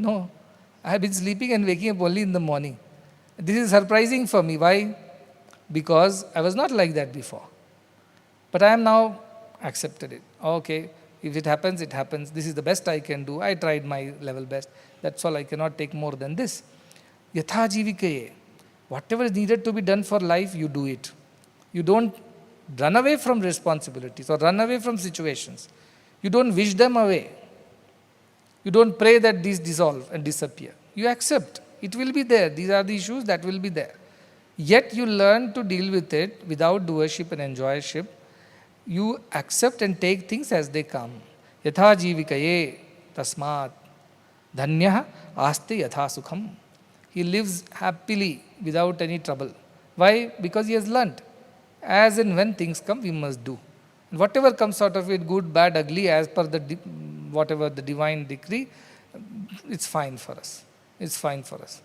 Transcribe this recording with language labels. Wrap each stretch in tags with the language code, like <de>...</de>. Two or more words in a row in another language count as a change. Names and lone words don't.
<en>No, I have been sleeping and waking up only in the morning. This is surprising for me. Why? Because I was not like that before. But I am now accepted it. Okay, if it happens, it happens. This is the best I can do. I tried my level best. That's all. I cannot take more than this.</en> <sa>Yatha jivikaye.</sa> <en>Whatever is needed to be done for life, you do it. You don't run away from responsibilities or run away from situations. You don't wish them away. You don't pray that these dissolve and disappear. You accept. It will be there. These are the issues that will be there. Yet you learn to deal with it without doership and enjoyership. You accept and take things as they come.</en> <sa>Yatha jivikaye tasmat dhanyah aste yatha sukham.</sa> <en>He lives happily without any trouble. Why? Because he has learnt. As and when things come, we must do. And whatever comes out of it, good, bad, ugly, as per whatever the divine decree, it's fine for us. It's fine for us.</en>